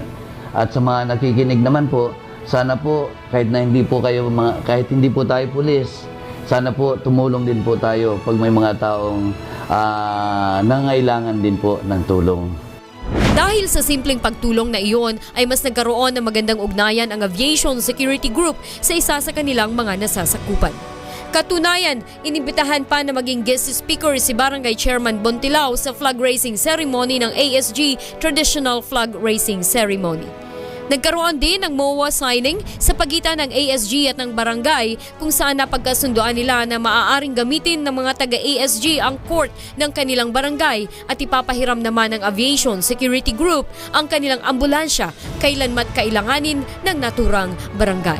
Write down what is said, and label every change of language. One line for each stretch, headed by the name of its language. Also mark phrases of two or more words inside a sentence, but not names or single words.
Filipino: At sa mga nakikinig naman po, sana po kahit hindi po tayo pulis, sana po tumulong din po tayo pag may mga taong nangailangan din po ng tulong. Dahil sa simpleng pagtulong na iyon ay mas nagkaroon ng magandang ugnayan ang Aviation Security Group sa isa sa kanilang mga nasasakupan. Katunayan, inimbitahan pa na maging guest speaker si Barangay Chairman Bontilao sa flag raising ceremony ng ASG Traditional Flag Raising Ceremony. Nagkaroon din ng MOA signing sa pagitan ng ASG at ng barangay kung saan napagkasunduan nila na maaaring gamitin ng mga taga-ASG ang court ng kanilang barangay at ipapahiram naman ng Aviation Security Group ang kanilang ambulansya kailanmat kailanganin ng naturang barangay.